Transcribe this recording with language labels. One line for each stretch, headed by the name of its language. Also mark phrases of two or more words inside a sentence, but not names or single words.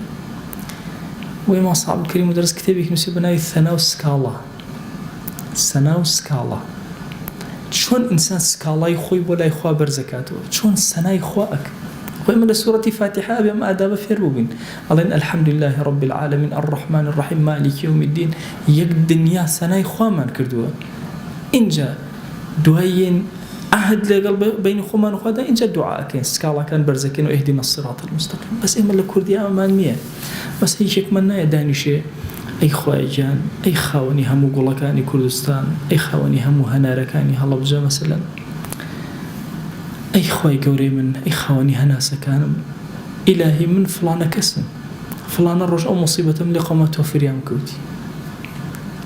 Central Kurdish: وی مام صاحب الکریم دەرس کتێبێکی نووسی بە ناوی ثەنا و سکاڵا. ثەنا و سکاڵا، چۆن ئینسان سکاڵای خۆی بۆ لای خوا بەرزەکاتەوە، چۆن سەنای خوا ئەکە. خۆی من لە سوورەتی فاتحە ئەبێ ئادابە فێر بووبین، ئەڵێن
Arabic: الحەمدولله رب العالمین الرحمن الرحیم مالک یوم الدین.
Central Kurdish: یەک دنیا سەنای خوامان کردووە. اینجا دوایین عهد لەگەڵ بینی خۆمان و خوادا، اینجا دوعاکەین، سکاڵاکان بەرزەکەین و
Arabic: اهدنا الصراط المستقیم.
Central Kurdish: بەس ئێمە لە کوردی ئەمان نییە، بەس هیچێکمان نایە دانیشێ ئەی خوای گیان، ئەی خاوەنی هەموو گوڵەکانی کوردستان، ئەی خاوەنی هەموو هەنارەکانی هەڵەبجە مەسەلەن، ئەی خوای گەورەی من، ئەی خاوەنی هەناسەکانم، ئیلاهی من فڵانە کەسم، فڵانە ڕۆژ ئەو مصیبەتم لێ قەومە تۆ فریام کەوتی.